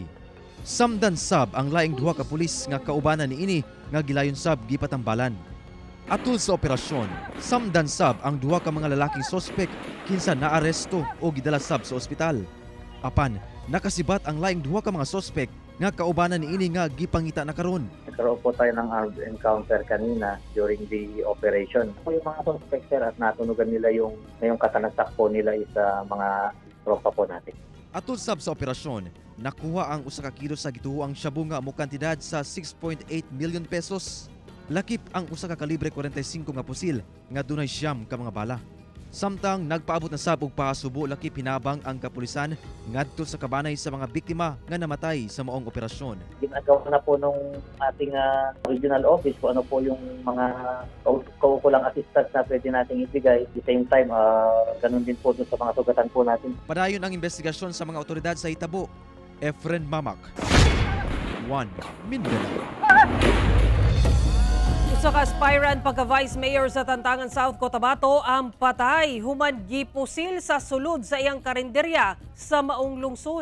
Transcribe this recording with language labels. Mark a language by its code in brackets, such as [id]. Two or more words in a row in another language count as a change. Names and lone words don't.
[ceb] Samdan sab ang laing duha ka pulis nga kaubanan niini nga gilayon sab gipatambalan. Atol sa operasyon, samdan sab ang duha ka mga lalaking sospek kinsa naaresto o gidala sab sa ospital. Apan, nakasibat ang laing duha ka mga sospek nga kaubanan niini nga gipangita na karon. [tl] Nagkaroon po tayo ng armed encounter kanina [en] during the operation. [tl] Yung mga sospek sir at natunugan nila yung katanagsak po nila sa mga tropa po natin. [ceb] Atol sab sa operasyon, nakuha ang usa ka kilo sa gituoang shabu nga mo kantidad sa 6.8 million pesos. Lakip ang usa ka kalibre 45 nga pusil nga dunay 9 ka mga bala. Samtang nagpaabot na sab og pasubo lakip hinabang ang kapulisan ngadto sa kabanay sa mga biktima nga namatay sa maong operasyon. [tl] Ginagawa na po nung ating regional office kung ano po yung mga kaukulang assistance na pwede nating ibigay. [en] At the same time, [tl] ganun din po sa mga sugatan po natin. [ceb] Padayon ang investigasyon sa mga otoridad sa Hitabo. Efren Mamak, 1 Mindanao. Usa ka aspirant pagka-Vice Mayor sa Tantangan South Cotabato ang patay human gipusil sa sulod sa iyang karinderya sa maong lungsod.